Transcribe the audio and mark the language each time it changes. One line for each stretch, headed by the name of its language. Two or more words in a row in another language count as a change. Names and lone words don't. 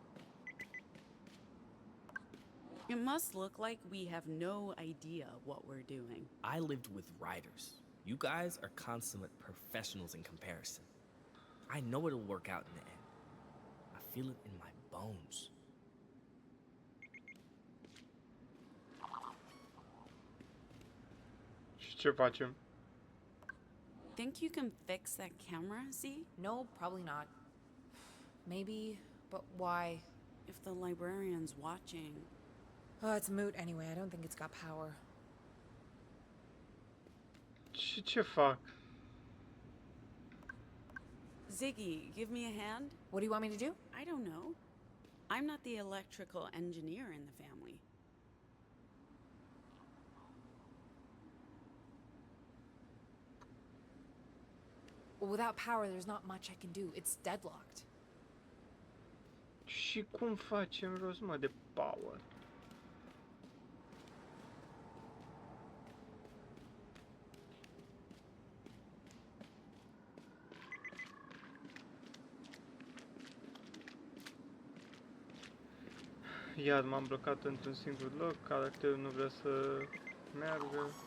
English: It must look like we have no idea what we're doing. I lived with writers. You guys are consummate professionals in comparison. I know it'll work out in the end. I feel it in my bones.
Romanian: Și ce facem?
English: Think you can fix that camera, Z? No, probably not. Maybe, but why? If the librarian's watching. Oh, it's moot anyway. I don't think it's got power.
Romanian: Și ce fac?
English: Ziggy, give me a hand? What do you want me to do? I don't know. I'm not the electrical engineer in the family. Well, without power, there's not much I can do. It's deadlocked.
Romanian: Și cum facem rost, mă, de power? Iar m-am blocat într-un singur loc, caracterul nu vrea să meargă.